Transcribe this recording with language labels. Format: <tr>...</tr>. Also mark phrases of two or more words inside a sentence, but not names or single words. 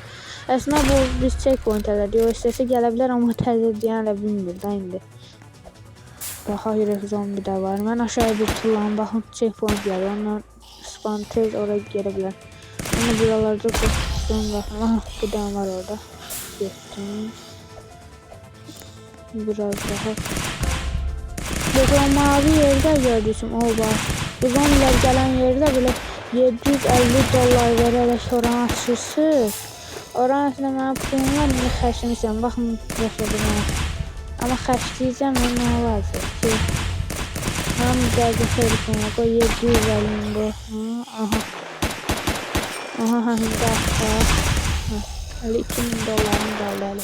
<az>Əslində bu biz checkpoint elədik, o istəsə gələ bilər, amma təzə deyən elə bilmir də indi. Baxa, yürək zombi də var. Mən aşağıya bir tullanım, baxın checkpoint gəlir, ondan spawn tez oraya gələ bilər. Amma buralarda tutsun, baxın, aha, bir dənə var orada. Getdim. Biraz daha.</az> <tr>Burada mavi yerde gördüysüm, o var. Bu zombiler gelen yerde bile 750 dolar vererek oranı açırsınız.</tr> <az>Oranı aslında mənə pulum var, niyə xərcləmişəm, baxın, yaşadım. Amma xərcləyəcəm, nə olacaq ki? Mən dəqiqə xeyli pulum var, 750 bu. Aha. Aha, hindi axtar. Hələ 2000 dolarım qaldı hələ.</az>